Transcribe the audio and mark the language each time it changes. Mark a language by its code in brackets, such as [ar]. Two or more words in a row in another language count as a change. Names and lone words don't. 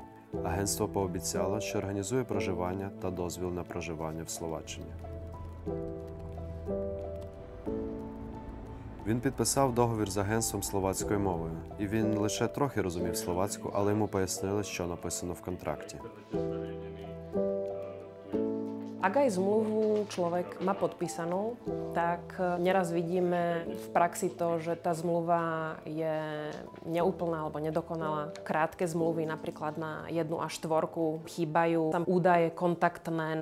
[uk] Агентство пообіцяло, що організує проживання та дозвіл на проживання в Словаччині. Він підписав договір з агентством словацькою мовою, і він лише трохи розумів словацьку, але йому пояснили, що написано в контракті. [sk] Ak aj zmluvu človek má podpísanú, tak neraz vidíme v praxi to, že tá zmluva je neúplná alebo nedokonalá. Krátke zmluvy, napríklad na 1 až 4, chýbajú tam údaje kontaktné.